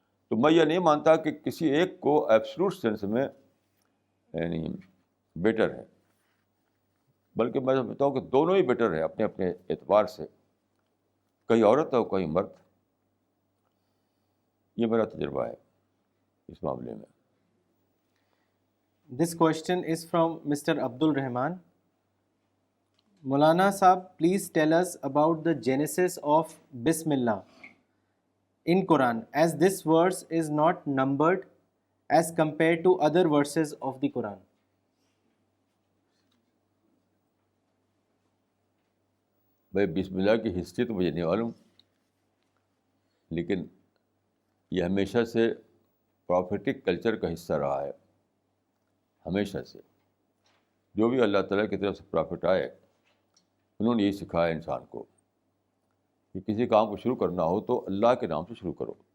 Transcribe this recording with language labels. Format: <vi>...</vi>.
<ur>تو میں یہ نہیں مانتا کہ کسی ایک کو ایبسلوٹ سینس میں یعنی بیٹر ہے، بلکہ میں سمجھتا ہوں کہ دونوں ہی بیٹر ہے اپنے اپنے اعتبار سے، کہیں عورت اور کہیں مرد. یہ میرا تجربہ ہے اس معاملے میں.</ur> <en>This question is from Mr. Abdul Rahman. Maulana Saab, please tell us about the genesis of Bismillah in Quran, as this verse is not numbered as compared to other verses of the Quran.</en> <ur>بھائی بسم اللہ کی history تو مجھے نہیں معلوم، لیکن یہ ہمیشہ سے پروفیٹک کلچر کا حصہ رہا ہے. ہمیشہ سے جو بھی اللہ تعالیٰ کی طرف سے پرافٹ آئے انہوں نے یہی سکھایا انسان کو کہ کسی کام کو شروع کرنا ہو تو اللہ کے نام سے شروع کرو.</ur>